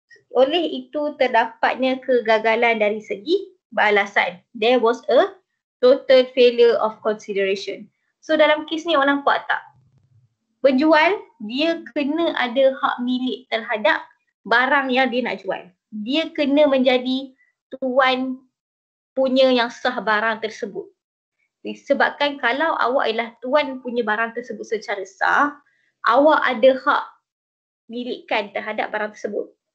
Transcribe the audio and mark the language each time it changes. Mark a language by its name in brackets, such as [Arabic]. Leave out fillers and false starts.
[Malay] Oleh itu terdapatnya kegagalan dari segi balasan. [English] There was a total failure of consideration. [Malay] So dalam kes ni orang nampak tak? Penjual dia kena ada hak milik terhadap barang yang dia nak jual. Dia kena menjadi tuan punya yang sah barang tersebut. Disebabkan kalau awak adalah tuan punya barang tersebut secara sah, awak ada hak milikkan terhadap barang tersebut.